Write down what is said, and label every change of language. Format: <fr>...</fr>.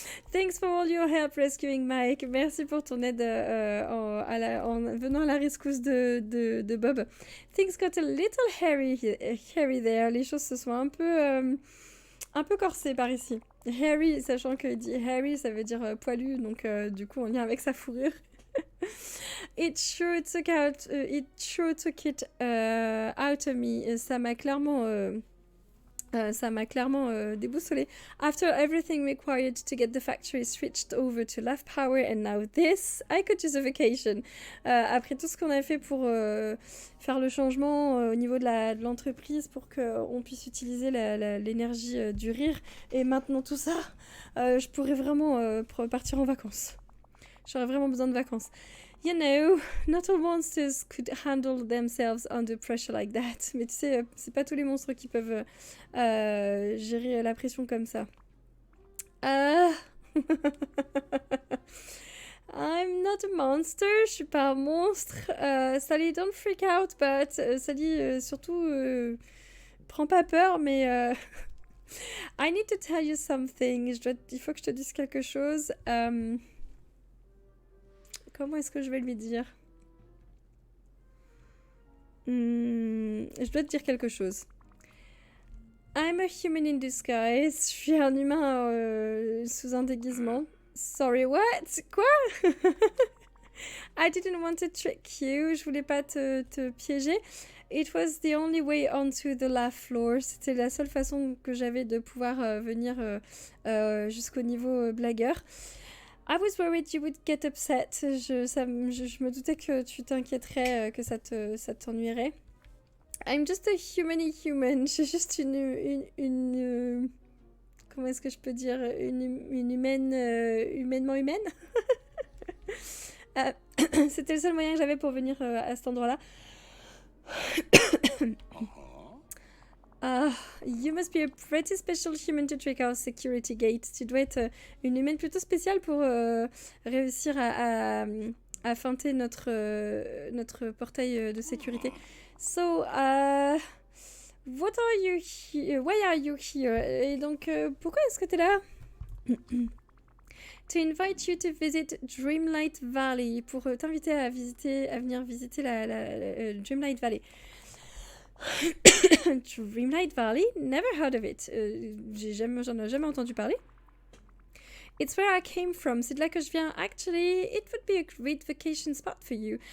<en>Thanks for all your help rescuing Mike.</en> <fr>Merci pour ton aide en venant à la rescousse de Bob.</fr> <en>Things got a little hairy there.</en> <fr>Les choses se sont un peu corsées par ici. Hairy, sachant qu'il dit hairy, ça veut dire poilu, donc du coup en lien avec sa fourrure.</fr> <en>It sure took it out of me.</en> <fr>Ça m'a clairement déboussolé.</fr> <en>After everything required to get the factory switched over to Laugh Power and now this, I could use a vacation.</en> <fr>Après tout ce qu'on a fait pour faire le changement au niveau de l'entreprise pour qu'on puisse utiliser l'énergie du rire, et maintenant tout ça, je pourrais vraiment partir en vacances. J'aurais vraiment besoin de vacances.</fr> <en>You know, not all monsters could handle themselves under pressure like that.</en> <fr>Mais tu sais, c'est pas tous les monstres qui peuvent gérer la pression comme ça.</fr> <en>I'm not a monster,</en> <fr>je suis pas un monstre.</fr> <en>Sally, don't freak out, but Sally,</en> <fr>surtout, prends pas peur, mais</fr> <en>I need to tell you something.</en> <fr>Il faut que je te dise quelque chose. Comment est-ce que je vais lui dire? Je dois te dire quelque chose.</fr> <en>I'm a human in disguise.</en> <fr>Je suis un humain sous un déguisement.</fr> <en>Sorry, what?</en> <fr>Quoi?</fr> <en>I didn't want to trick you.</en> <fr>Je voulais pas te piéger.</fr> <en>It was the only way onto the laugh floor.</en> <fr>C'était la seule façon que j'avais de pouvoir venir jusqu'au niveau blagueur.</fr> <en>I was worried you would get upset.</en> <fr>Je me doutais que tu t'inquiéterais, que ça t'ennuierait.</fr> <en>I'm just a human.</en> <fr>Je suis juste une comment est-ce que je peux dire? Une humaine, humainement humaine. C'était le seul moyen que j'avais pour venir à cet endroit-là.</fr> <en>You must be a pretty special human to trick our security gate.</en> <fr>Tu dois être une humaine plutôt spéciale pour réussir à feinter notre portail de sécurité.</fr> <en>So, what are you here? Why are you here?</en> <fr>Et donc, pourquoi est-ce que t'es là?</fr> <en>To invite you to visit Dreamlight Valley.</en> <fr>Pour t'inviter à venir visiter la Dreamlight Valley.</fr> <en>Dreamlight Valley? Never heard of it.</en> <fr>J'en ai jamais entendu parler.</fr> <en>It's where I came from.</en> <fr>C'est de là que je viens.</fr> <en>Actually, it would be a great vacation spot for you.</en>